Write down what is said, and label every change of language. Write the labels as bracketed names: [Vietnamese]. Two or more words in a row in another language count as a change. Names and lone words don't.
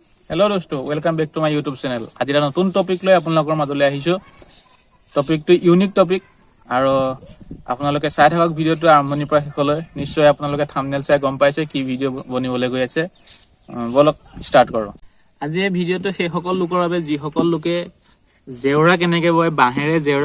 [Hindi] हेलो दोस्तों [English] welcome back to my YouTube channel [Assamese] आज এটা নতুন টপিক লৈ আপোনালোকৰ মাজলৈ আহিছো টপিকটো ইউনিক টপিক আৰু আপোনালোকে চাই থাকক ভিডিওটো আৰম্ভণিৰ পৰা শেষলৈ নিশ্চয় আপোনালোকে থাম্বনেল চাই গম পাইছে কি ভিডিও বনিবলৈ গৈ আছে বলক ষ্টাৰ্ট কৰো আজি এই ভিডিওটো সেই সকল লোকৰ বাবে যি সকল লোকে জেওৰা কেনেকে বয় বাহেৰে জেওৰা